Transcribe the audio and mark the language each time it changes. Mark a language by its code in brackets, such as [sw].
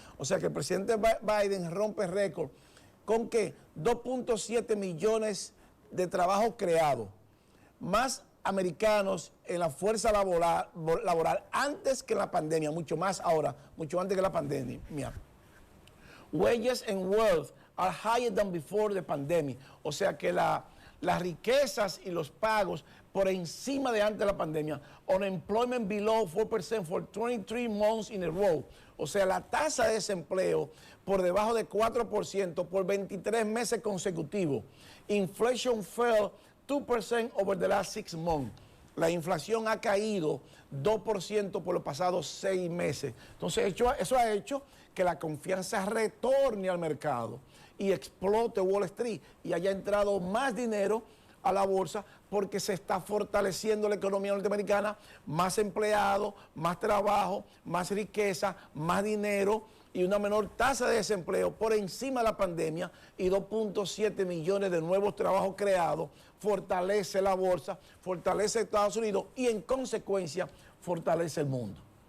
[es] O sea que el presidente Biden rompe récord. ¿Con qué? 2.7 millones de trabajos creados. Más americanos en la fuerza laboral antes que la pandemia, mucho más ahora, mucho antes que la pandemia. [en] Wages and wealth are higher than before the pandemic. [es] O sea que las riquezas y los pagos por encima de antes de la pandemia. [en] Unemployment below 4% for 23 months in a row. [es] O sea, la tasa de desempleo por debajo de 4% por 23 meses consecutivos. [en] Inflation fell 2% over the last 6 months. [es] La inflación ha caído 2% por los pasados 6 meses. Entonces, eso ha hecho que la confianza retorne al mercado y explote Wall Street y haya entrado más dinero a la bolsa porque se está fortaleciendo la economía norteamericana, más empleados, más trabajo, más riqueza, más dinero y una menor tasa de desempleo por encima de la pandemia y 2.7 millones de nuevos trabajos creados, fortalece la bolsa, fortalece Estados Unidos y en consecuencia fortalece el mundo.